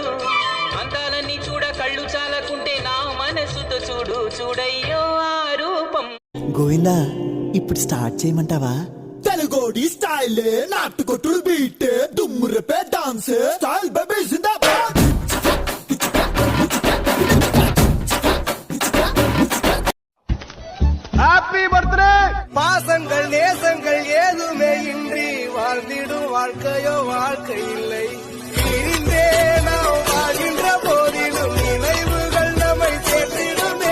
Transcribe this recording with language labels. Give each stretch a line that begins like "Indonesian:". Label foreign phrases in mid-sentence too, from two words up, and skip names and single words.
Telugu: అందాలన్నీ చూడ కళ్ళు చాలకుంటే నా మనసుతో చూడు. చూడయ్యో ఆ రూపం. గోవిందా, ఇప్పుడు స్టార్ట్ చేయమంటావా? తెలుగోడి స్టైల్, నాటుకొట్టుడు బీట్, దుమ్ము రేపే
English: dance style baby
Telugu: జిందాబాద్.
English: happy birthday.
Tamil: பாசங்கள் நேசங்கள் ஏதுமே இன்றி வாழ்ந்திடும் வாழ்க்கையோ வாழ்க்கை இல்லை. பிரிந்தே நாம் வாழ்கின்ற போதிலும் நினைவுகள் நம்மை சேர்த்திடுமே.